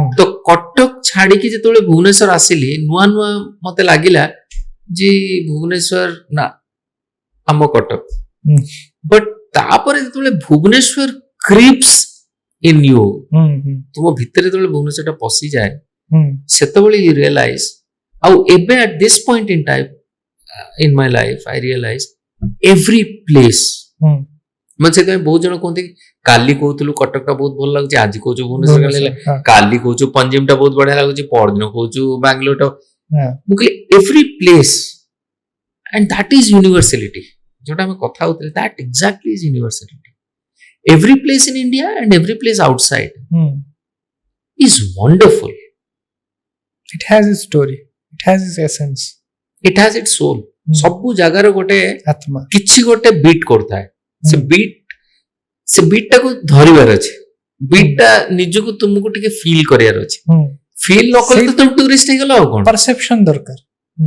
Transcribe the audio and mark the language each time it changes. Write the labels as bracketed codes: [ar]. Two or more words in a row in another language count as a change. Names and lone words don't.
[or] ତ କଟକ ଛାଡିକି ଯେତେବେଳେ ଭୁବନେଶ୍ୱର ଆସିଲି ନୂଆ ନୂଆ ମତେ ଲାଗିଲା ଯେ ଭୁବନେଶ୍ୱର ନା ଆମ କଟକ ହୁଁ ବଟ୍ ତାପରେ ଯେତେବେଳେ ଭୁବନେଶ୍ୱର [en] creeps in you [or] ହୁଁ ହୁଁ ତୁମ ଭିତରେ ଯେତେବେଳେ ଭୁବନେଶ୍ୱରଟା ପଶିଯାଏ ହୁଁ [en] ସେତେବେଳେ you realize [or] ଆଉ ଏବେ [en] at this point in time in my life I realize every place [or] ହୁଁ ମାନେ ସେଥିପାଇଁ ବହୁତ ଜଣ କୁହନ୍ତି କାଲି କହୁଥିଲୁ କଟକଟା ବହୁତ ଭଲ ଲାଗୁଛି ଆଜି କହୁଛୁ ଭୁବନେଶ୍ୱର ଭୁବନେଶ୍ୱର, ହଁ, କାଲି କହୁଛୁ ପଞ୍ଜିମଟା ବହୁତ ବଢିଆ ଲାଗୁଛି ପରଦିନ କହୁଛୁ ବାଙ୍ଗାଲୋରଟା ହଁ, ମୁଁ କହିଲି [en] every place and that is universality [or] ଯୋଉଟା ଆମେ କଥା ହଉଥିଲେ [en] that exactly is universality every place in India and every place outside [or] ହୁଁ [en] is wonderful it has its story, it has its essence, it has it soul [or] ହୁଁ, ସବୁ ଜାଗାର ଗୋଟେ ଆତ୍ମା କିଛି ଗୋଟେ ବିଟ୍ କରୁଥାଏ ହୁଁ, ସେ ବିଟ୍ ଟାକୁ ଧରିବାର ଅଛି ବିଟ୍ ଟା ନିଜକୁ ତୁମକୁ ଟିକେ ଫିଲ୍ କରିବାର ଅଛି ହୁଁ ଫିଲ୍ ନ କଲେ ତ ତମେ ଟୁରିଷ୍ଟ ହେଇଗଲ ଆଉ କଣ perception ଦରକାର ହୁଁ